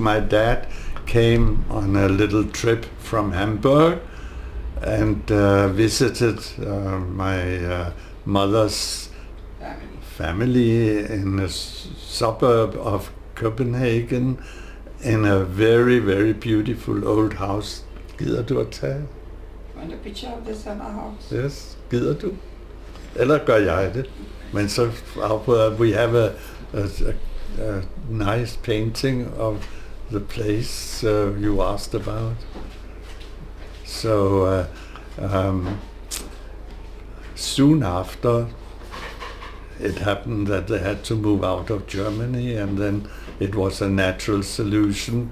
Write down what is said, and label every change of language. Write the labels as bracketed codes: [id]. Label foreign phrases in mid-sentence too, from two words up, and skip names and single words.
[en] My dad came on a little trip from Hamburg and visited my mother's family in a suburb of Copenhagen in a very, very beautiful old house. [da] Gider du at tage? [en] Want a picture of the summer house? Yes, [da] gider du? Eller gør jeg det? Men så afbryder [en] we have a nice painting of the place you asked about. So soon after, it happened that they had to move out of Germany, and then it was a natural solution.